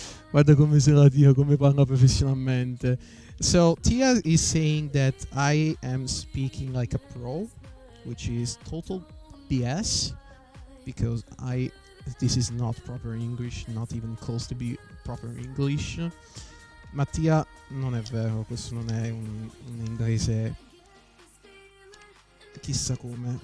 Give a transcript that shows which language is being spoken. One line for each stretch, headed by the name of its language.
Italian: Guarda come se la Tia, come parla professionalmente.
English: So Tia is saying that I am speaking like a pro, which is total BS, because this is not proper English, not even close to be proper English.
Italian: Mattia, non è vero, questo non è un inglese chissà come.